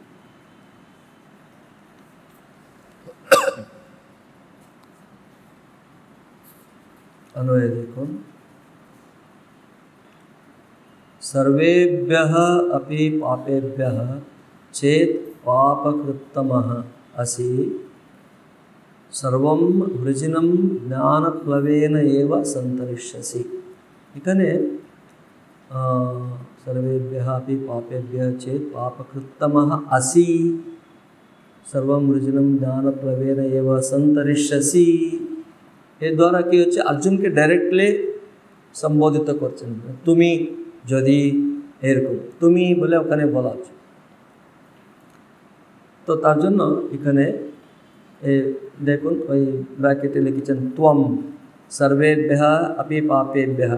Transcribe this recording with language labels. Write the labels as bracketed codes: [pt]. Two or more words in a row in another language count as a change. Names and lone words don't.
[bn] অন্বয় দেখো, [sa] सर्वेभ्यः अपि पापेभ्यः चेत् पापकृत्तमः असि सर्वं वृजिनं ज्ञानप्लवेन एव संतरिष्यसि। इकने सर्वेभ्यः अपि पापेभ्यः चेत् पापकृत्तमः असि सर्वं वृजिनं ज्ञानप्लवेन एव संतरिष्यसि। [bn] এ দ্বারা কি হচ্ছে, অর্জুনকে ডাইরেক্টলি সম্বোধিত করছেন। তুমি যদি এরকম, তুমি বলে ওখানে বলা হচ্ছে। তো তার জন্য এখানে দেখুন ওই ব্র্যাকেটে লিখেছেন [sa] त्वम् सर्वेभ्यः अपि पापेभ्यः।